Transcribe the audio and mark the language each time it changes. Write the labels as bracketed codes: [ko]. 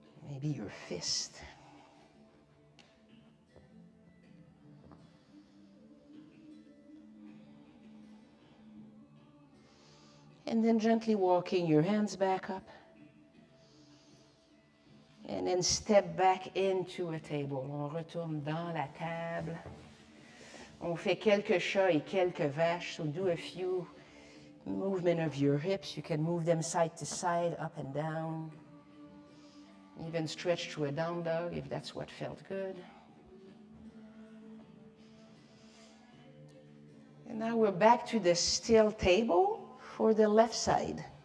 [en] Maybe your fist. And then gently walking your hands back up. And then step back into a table. [fr] On retourne dans la table. On fait quelques chats et quelques vaches. [en] So do a few movement of your hips. You can move them side to side, up and down. Even stretch to a down dog if that's what felt good. And now we're back to the still table for the left side.